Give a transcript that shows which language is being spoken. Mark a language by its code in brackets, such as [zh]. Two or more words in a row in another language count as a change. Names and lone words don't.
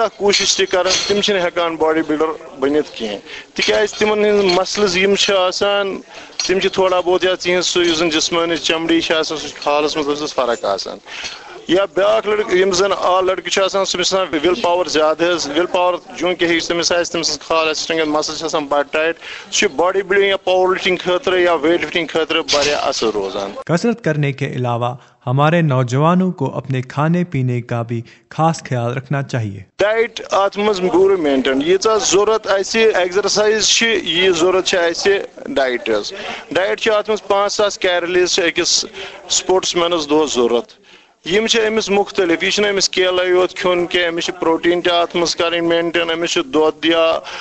[ks] کوشش تہِ کران تم چھِنہٕ ہٮ۪کان [en] body builder [ks] بٔنِتھ کینٛہہ تِکیازِ تمن ہٕنٛدۍ مسلز یِم چھِ آسان تم چھِ تھوڑا بہت یا تِہنٛز سُہ یُس زن جسمٲنی چمڑی چھِ آسان سُہ چھِ کھالس منٛز ٲسٕس فرق آسان یا بیاکھ لڑکہٕ یِم زن لڑکہٕ چھِ آسان تٔمِس چھِ آسان [en] will power [ks] زیادٕ حظ [en] will power [ks] چوٗنٛکہِ تٔمِس آسہِ تٔمۍ سٕنٛز کھال آسہِ مسل چھِ آسان بڑٕ ٹایٹ سُہ چھُ [en] body building [ks] یا [en] power lifting [ks] خٲطرٕ یا [en] weight lifting [ks] خٲطرٕ واریاہ اصل روزان. [ur] کسرت کرنے کے علاوہ ہمارے نوجوانوں کو اپنے کھانے پینے کا بھی خاص خیال رکھنا چاہیے. [ks] ڈائٹ ات مز پورٕ مینٹین ییٖژاہ ضروٗرت آسہِ ایگزرسایز چھِ یہِ ضروٗرت چھِ اَسہِ ڈایٹ حظ ڈایٹ چھِ اتھ منٛز 5000 کیلریٖز چھِ أکِس سپورٹس مینس دۄہس ضروٗرت یم چھِ أمِس مختلف یہِ چھُنہٕ أمِس کیلے یوت کھیوٚن کینٛہہ أمِس چھِ پروٹیٖن تہِ اتھ منٛز کرٕنۍ مینٹین أمِس چھُ دۄد یا